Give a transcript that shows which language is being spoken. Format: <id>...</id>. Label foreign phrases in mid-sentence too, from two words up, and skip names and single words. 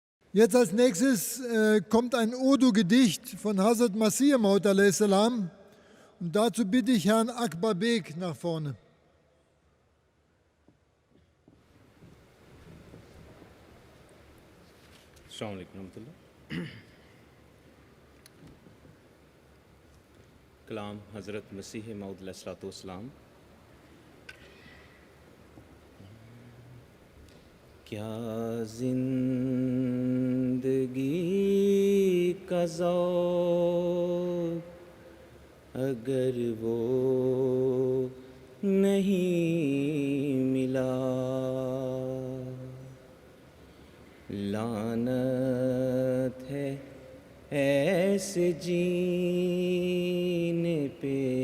<de>Jetzt als nächstes kommt ein Urdu-Gedicht von Hazrat Masih Maud a.s. Und dazu bitte ich Herrn Akbar Beg nach vorne.</de> <ar>السلام علیکم ورحمۃ اللہ.</ar> <ur>کلام حضرت مسیح موعود</ur> <ar>علیہ الصلوۃ والسلام.</ar> <ur>کیا زندگی کا ذوق اگر وہ نہیں ملا، لعنت ہے ایسے جینے پہ</ur>